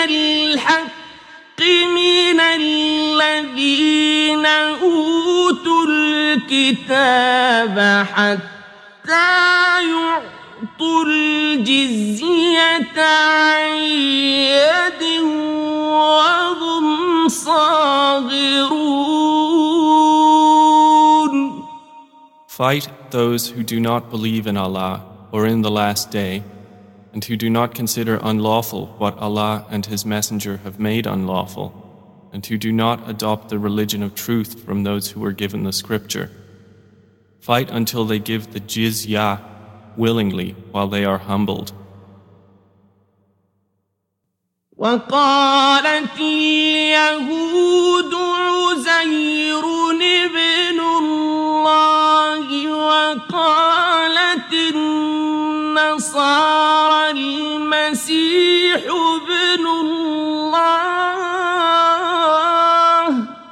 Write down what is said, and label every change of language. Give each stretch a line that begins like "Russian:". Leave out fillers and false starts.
Arabic: الحق من الذين أوتوا الكتاب حتى يعطوا الجزية عن يد وهم صاغرون.
English: Fight those who do not believe in Allah or in the last day, and who do not consider unlawful what Allah and His Messenger have made unlawful, and who do not adopt the religion of truth from those who were given the scripture. Fight until they give the jizya willingly while they are humbled.
Arabic: وقالت اليهود عزير ابن الله وقالت النصارى المسيح ابن الله